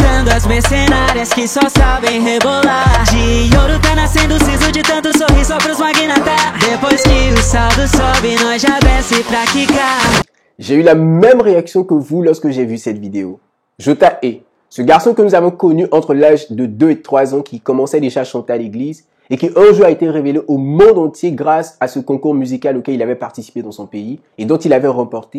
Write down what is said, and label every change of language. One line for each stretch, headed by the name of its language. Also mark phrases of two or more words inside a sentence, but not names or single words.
Portuguese: das mercenárias que só sabem rebolar. De ouro tá nascendo siso de tanto sorrir só pros magnatas. Depois que o saldo sobe, nós já desce pra quicar.
French: J'ai eu la même réaction que vous lorsque j'ai vu cette vidéo. Jota E, ce garçon que nous avons connu entre l'âge de 2 et 3 ans qui commençait déjà à chanter à l'église et qui un jour a été révélé au monde entier grâce à ce concours musical auquel il avait participé dans son pays et dont il avait remporté.